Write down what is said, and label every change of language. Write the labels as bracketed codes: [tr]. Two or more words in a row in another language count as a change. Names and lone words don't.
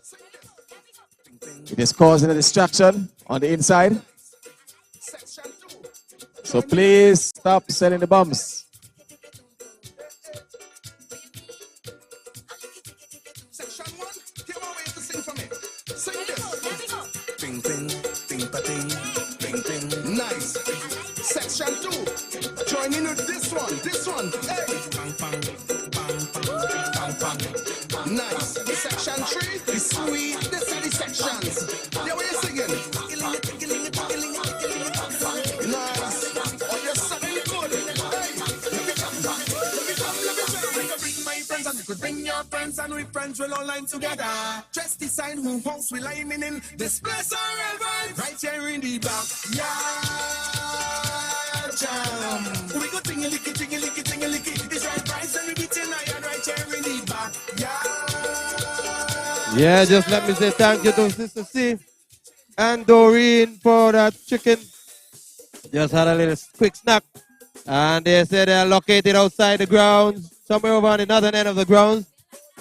[en] It is causing a distraction on the inside. So please stop selling the bombs. Section 1, come on, wait to sing for me. Sing this. Ting, ting, ting, pa, ting, ting, ting. Nice. Section 2, join in with this one. Hey. Bang, bang, bang, bang, bang, bang. Nice. Section 3 is sweet. This are the sections. Yeah, what you singing? Nice. Oh, you're singing good. Hey. Let me come. Bring my friends and you could bring your friends and we friends will all line together. Dress the sign who house we lining in. This place are vibes right here in the back. Yeah, jam. We go tingy-licky, tingy-licky, tingy-licky. It's right price and we be tonight right here in the back. Yeah, just let me say thank you to Sister C and Doreen for that chicken. Just had a little quick snack. And they said they're located outside the grounds, somewhere over on the northern end of the grounds.